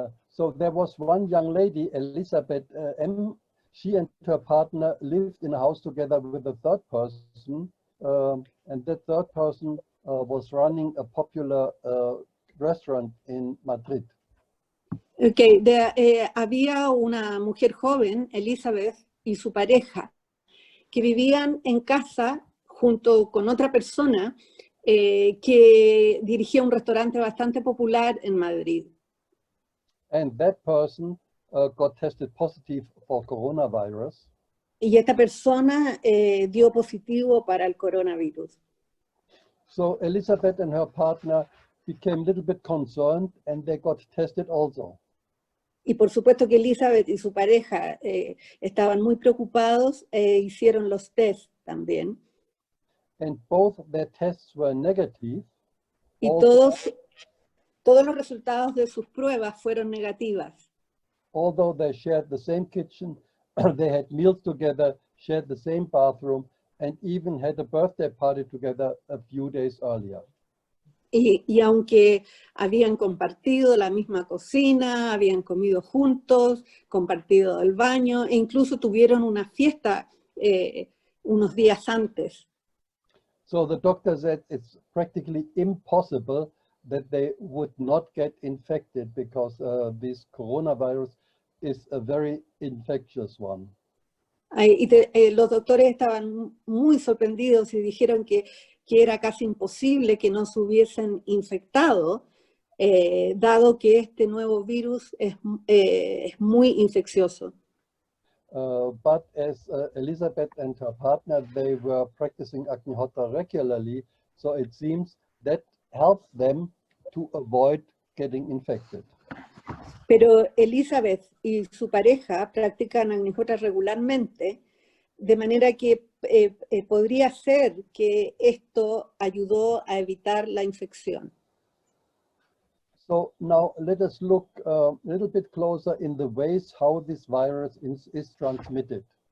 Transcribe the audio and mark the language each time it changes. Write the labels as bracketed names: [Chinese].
[English] So there was one young lady, Elizabeth M. she and her partner lived in a house together with a third person, and that third person was running a popular restaurant in Madrid. [Spanish] Okay, había una mujer joven, Elizabeth, y su pareja, que vivían en casa junto con otra persona que dirigía un restaurante bastante popular en Madrid. [English] And that person got tested positive for coronavirus. [Spanish] Y esta persona dio positivo para el coronavirus. [English] So Elizabeth and her partner became a little bit concerned and they got tested also. [Spanish] Y por supuesto que Elizabeth y su pareja estaban muy preocupados e hicieron los tests también. [English] And both their tests were negative. [Spanish] Y [English] although, [Spanish] todos los resultados de sus pruebas fueron negativas. [English] Although they shared the same kitchen, they had meals together, shared the same bathroom, and even had a birthday party together a few days earlier. [Spanish] Y aunque habían compartido la misma cocina, habían comido juntos, compartido el baño, e incluso tuvieron una fiesta unos días antes. [English] So the doctor said it's practically impossible that they would not get infected because this coronavirus is a very infectious one. [Spanish] Los doctores estaban muy sorprendidos y dijeron que era casi imposible que no se hubiesen infectado, dado que este nuevo virus es muy infeccioso. [English] But as Elizabeth and her partner, they were practicing Agnihotra regularly, so it seems that helped them to avoid getting infected. [Spanish] Pero Elizabeth y su pareja practican Agnihotra regularmente, de manera que podría ser que esto ayudó a evitar la infección. [English] So now let us look a little bit closer in the ways how this virus is transmitted.